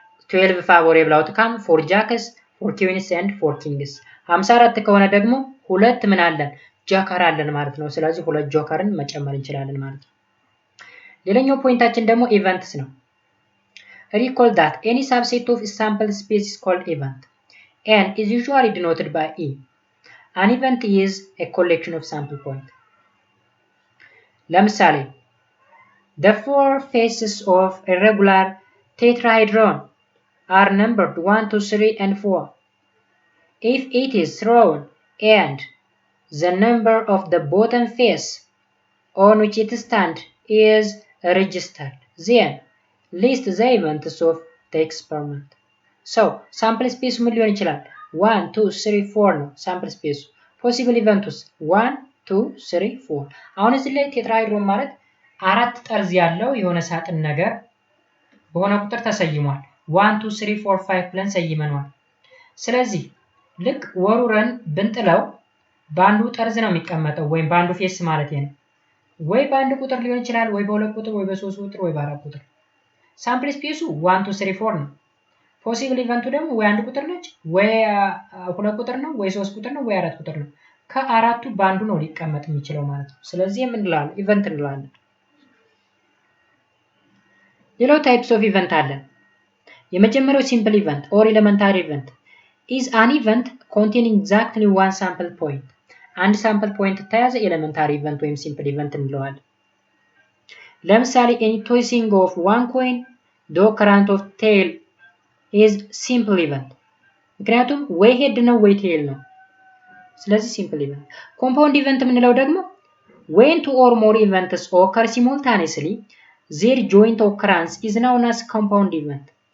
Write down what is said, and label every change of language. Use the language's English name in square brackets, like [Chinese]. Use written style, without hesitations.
[English] 12 favorable outcome for jacks, for queens and for kings 54 [Amharic] ከሆነ ደግሞ ሁለት ምን አለን ጆከር አለን ማለት ነው። ስለዚህ ሁለት ጆከርን መጨመር እንችላለን ማለት ነው። ሌላኛው ፖይንታችን ደግሞ ኢቨንትስ ነው። [English] Recall that any subset of sample space is called event and is usually denoted by E. An event is a collection of sample points. ለምሳሌ the four faces of a regular tetrahedron are numbered 1, 2, 3, and 4. If it is thrown and the number of the bottom face on which it stands is registered, then list the events of the experiment. [Amharic] So, sample space ምን ሊሆን ይችላል? 1, 2, 3, 4 ነው sample space. [English] Possible events 1, 2, 3, 4. [Amharic] አሁን እዚህ ላይ ቴትራሃይድሮን ማለት አራት ጠርዝ ያለው የሆነ ሳጥን ነገር በሆነ ቁጥር ተሰይሟል። 1 2 3 4 5 ብለን ሰይመናል። ስለዚህ ልክ ወሩረን ብንጥለው ባንዱ ጠርዝ ነው የሚቀመጠው ወይም ባንዱ ፌስ ማለት ነው። ወይ ባንዱ ቁጥር ሊሆን ይችላል ወይ በሁለት ቁጥር ወይ በሶስት ቁጥር ወይ በአራት ቁጥር። ሳምፕል ስፔሱ 1 2 3 4 ነው። ፖሲብል ኢቨንቱ ደግሞ ወይ አንድ ቁጥር ነች ወይ ሁለት ቁጥር ነው ወይ ሶስት ቁጥር ነው ወይ አራት ቁጥር ነው። ከአራቱ ባንዱ ነው ሊቀመጥ የሚችለው ማለት ነው። ስለዚህ ምን እንላለን? ኢቨንት እንላለን። ሌላው ታይፕስ ኦፍ ኢቨንት አለን። የመጀመሪያው ሲምፕል ኢቨንት ኦር ኤሌመንታሪ ኢቨንት [English] is an event containing exactly one sample point. [Amharic] አንድ ሳምፕል ፖይንት ተያዘ ኤሌመንታሪ ኢቨንት ወይም ሲምፕል ኢቨንት እንለዋለን። ለምሳሌ [English] any tossing of one coin, the occurrence of tail is simple event. [Amharic] ምክንያቱም ወይ ሄድ ነው ወይ ቴል ነው። ስለዚህ ሲምፕል ኢቨንት። ኮምፓውንድ ኢቨንት የምንለው ደግሞ [English] when two or more events occur simultaneously, their joint occurrence is known as compound event.